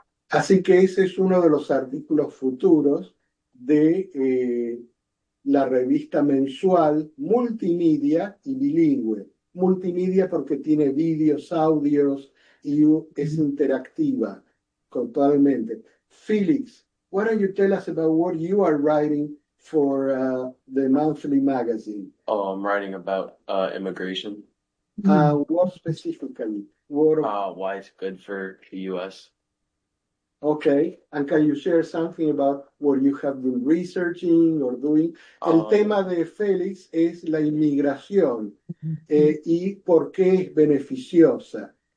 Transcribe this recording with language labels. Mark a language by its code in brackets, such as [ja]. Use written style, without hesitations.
[es] Así que ese es uno de los artículos futuros de la revista mensual multimedia y bilingüe. Multimedia porque tiene vídeos, audios y es interactiva totalmente. [en] Felix, why don't you tell us about what you are writing for the monthly magazine? Oh, I'm writing about immigration. What specifically? What Why it's good for the US. Okay, and can you share something about what you have been researching or doing? [es] El tema de Félix es la inmigración y por qué es beneficiosa.